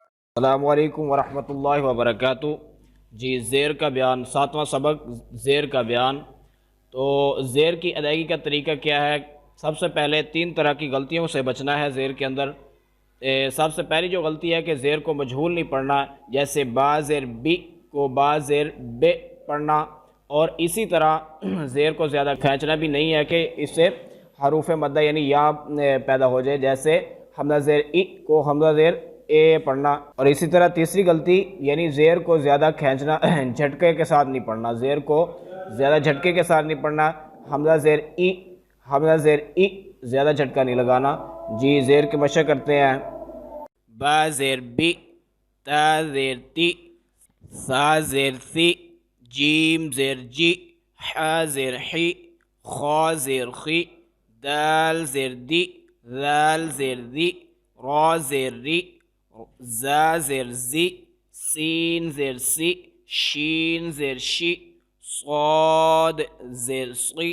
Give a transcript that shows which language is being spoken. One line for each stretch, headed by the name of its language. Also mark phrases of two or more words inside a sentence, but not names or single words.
Arabic: السلام علیکم ورحمۃ اللہ وبرکاتہ۔
Urdu: جی زیر کا بیان، ساتواں سبق زیر کا بیان۔ تو زیر کی ادائیگی کا طریقہ کیا ہے؟ سب سے پہلے 3 طرح کی غلطیوں سے بچنا ہے زیر کے اندر۔ سب سے پہلی جو غلطی ہے کہ زیر کو مجہول نہیں پڑھنا، جیسے با زیر بی کو با زیر بے پڑھنا، اور اسی طرح زیر کو زیادہ کھینچنا بھی نہیں ہے کہ اس سے حروف مدہ یعنی یا پیدا ہو جائے، جیسے حمزہ زیر ای کو حمزہ زیر اے پڑھنا۔ اور اسی طرح تیسری غلطی یعنی زیر کو زیادہ کھینچنا، جھٹکے کے ساتھ نہیں پڑھنا، زیر کو زیادہ جھٹکے کے ساتھ نہیں پڑھنا۔ حمزہ زیر ای، حمزہ زیر ای، زیادہ جھٹکا نہیں لگانا۔ جی زیر کی مشق کرتے ہیں۔ با زیر بی، تا زیر تی، سا زیر سی، جیم زیر جی، حا زیر حی، خا زیر خی، دال زیر دی، ذال زیر دی، را زیر ری، زا زیر زی، سین زیر سی، شین زیر شی، صاد زیر صی،